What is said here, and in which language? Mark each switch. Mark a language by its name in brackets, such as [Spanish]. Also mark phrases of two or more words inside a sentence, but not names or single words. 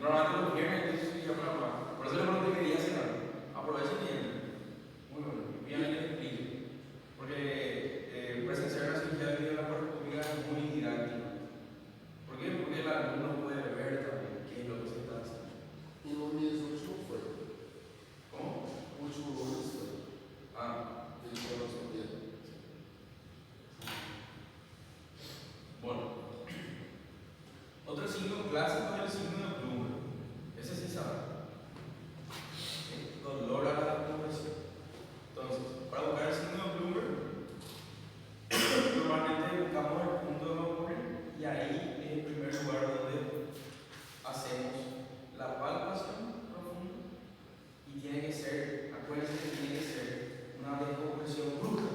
[Spanish] Normalmente los viernes yo soy llamado. Por eso le pregunté qué día será. Aprovechen bien. Muy bueno. Bien les explique. Porque presenciar la cirugía de la parroquia es muy didáctico. ¿Por qué? Porque el alumno puede ver también qué es lo que se está haciendo. [Portuguese] y no mesmo último foi. [Spanish] ¿Cómo? [Portuguese] O último lunes foi. [Spanish] Ah, [Portuguese] Ele foi no seu dia. [Spanish] bueno. Otro signo clásico es el signo de Blumer. Ese sí sabe. Dolor a la compresión. Entonces, para buscar el signo de Blumer, normalmente buscamos el punto de Blumer y ahí es el primer lugar donde hacemos la palpación profunda y tiene que ser, acuérdense que tiene que ser una descompresión brusca.